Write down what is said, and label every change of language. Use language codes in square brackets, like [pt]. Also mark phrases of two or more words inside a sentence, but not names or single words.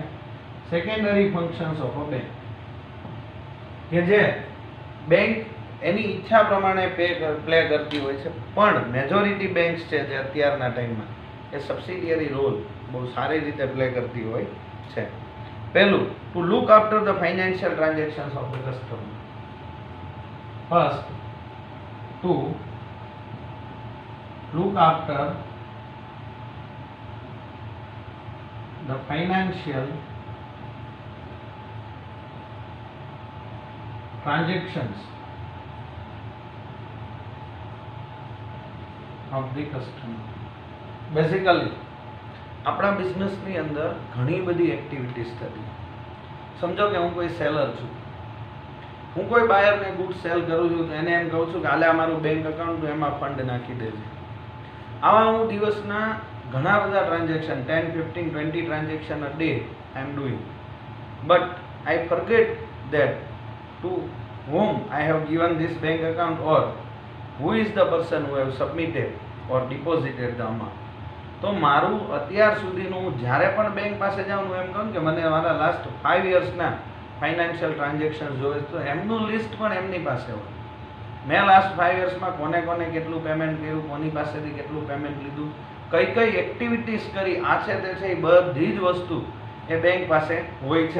[en] secondary functions of a bank [gu] કે જે બેંક એની ઈચ્છા પ્રમાણે પ્લે કરતી હોય છે, પણ [en] majority banks [gu] છે જે અત્યારના ટાઈમમાં એ [en] subsidiary role [gu] બહુ સારી રીતે પ્લે કરતી હોય છે. [en] પહેલું, to look after the financial transactions of the customer. first, to look after the financial transactions of the customer. [gu] Basically આપણા બિઝનેસની અંદર ઘણી બધી એક્ટિવિટીઝ થતી. સમજો કે હું કોઈ સેલર છું, હું કોઈ બાયરને [en] good sell [gu] કરું છું, તો એને એમ કહું છું કે હાલે અમારું [en] bank account [gu] એમાં ફંડ નાખી દેજે. આવા હું દિવસના ઘણા બધા ટ્રાન્ઝેક્શન 10, 15, 20 ટ્રાન્ઝેક્શન [en] a day I am doing, but I forget that to whom I have given this bank account or who is the person who have submitted or deposited the amount. [gu] તો મારું અત્યાર સુધીનું જ્યારે પણ બેંક પાસે જાઉં હું એમ કહું કે મને મારા [en] last 5 years financial transaction [gu] જોઈએ, તો એમનું લિસ્ટ પણ એમની પાસે હોય. મેં [en] last 5 years [gu] કોને કોને કેટલું પેમેન્ટ કર્યું, કોની પાસેથી કેટલું પેમેન્ટ લીધું, કઈ કઈ એક્ટિવિટીઝ કરી, આ છે તે છે, એ બધી જ વસ્તુ એ બેંક પાસે હોય છે.